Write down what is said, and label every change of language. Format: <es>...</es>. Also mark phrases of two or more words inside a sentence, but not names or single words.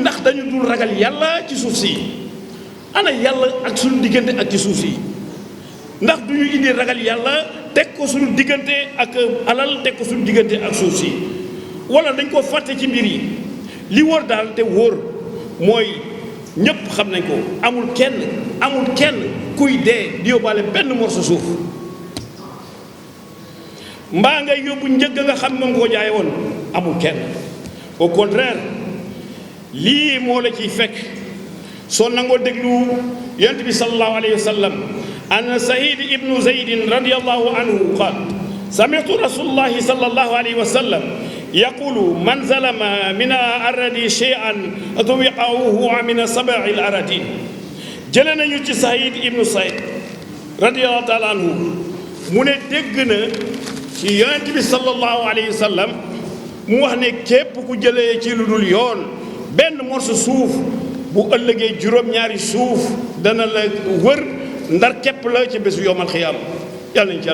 <wo>ndax dañu dul ragal yàlla ci suuf si ana yàlla ak suñu diggante ak ci suuf si ndax duñu indi ragal yàlla teg ko suñu diggante ak alal teg ko suñu diggante ak suuf si wala dañ ko fàtte ci mbir yi li wóor daal te wóor mooy ñépp xam nañ ko amul kenn kuy dee di yóbbaale benn morso suuf mbaa ngay yóbbu njëgg nga xam moom nga ko jaaye woon amul kenn</wo> <fr>au contraire</fr> <wo>lii moo la ciy fekk soo nangoo déglu yonent bi</wo> <ar>صلى الله عليه وسلم عن سعيد بن زيد رضي الله عنه قال سمعت رسول الله صلى الله عليه وسلم يقول من ظلم من الأرض شيئا ذوقه من 7</ar> <wo>الأراضين jëlee nañu ci Saïd ibnu Saïd</wo> <ar>رضي الله تعالى عنه</ar> <wo>mu ne dégg na ci yonent bi</wo> <ar>صلى الله عليه وسلم</ar> <wo>mu wax ne képp ku jëlee ci lu dul yoon benn morso suuf bu ëllëgee juróom-ñaari suuf dana la wër ndar képp la ci bésu</wo> <ar>يوم القيامة</ar> <wo>yàlla nañ ci</wo>